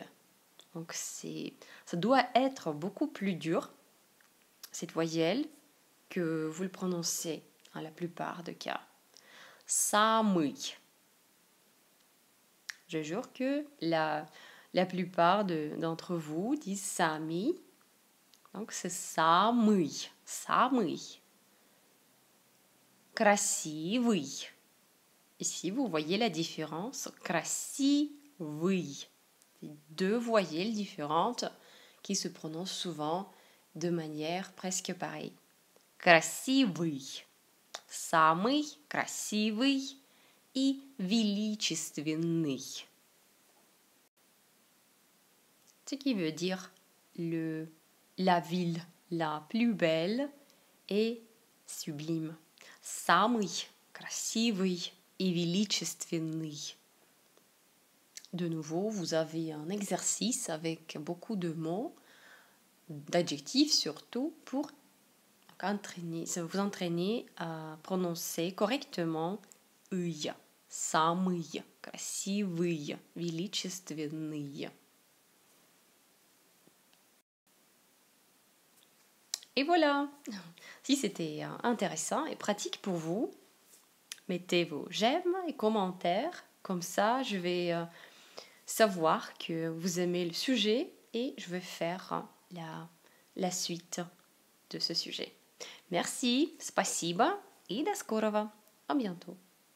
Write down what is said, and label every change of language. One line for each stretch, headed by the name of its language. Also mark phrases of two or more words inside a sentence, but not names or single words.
French: Donc ça doit être beaucoup plus dur, cette voyelle, que vous le prononcez dans la plupart des cas. Самый. Je jure que la plupart d'entre vous disent сами. Donc c'est
Russian: самый, самый. Красивый.
French: Ici, vous voyez la différence.
Russian: Красивый.
French: C'est deux voyelles différentes qui se prononcent souvent de manière presque pareille.
Russian: Красивый. Самый красивый и величественный.
French: Ce qui veut dire la ville la plus belle et sublime.
Russian: Самый красивый и величественный.
French: De nouveau, vous avez un exercice avec beaucoup de mots, d'adjectifs surtout, pour vous entraîner à prononcer correctement «ый».
Russian: «Самый красивый», «величественный».
French: Et voilà, si c'était intéressant et pratique pour vous, mettez vos j'aime et commentaires, comme ça je vais savoir que vous aimez le sujet et je vais faire la suite de ce sujet. Merci,
Russian: спасибо и до скорого.
French: À bientôt.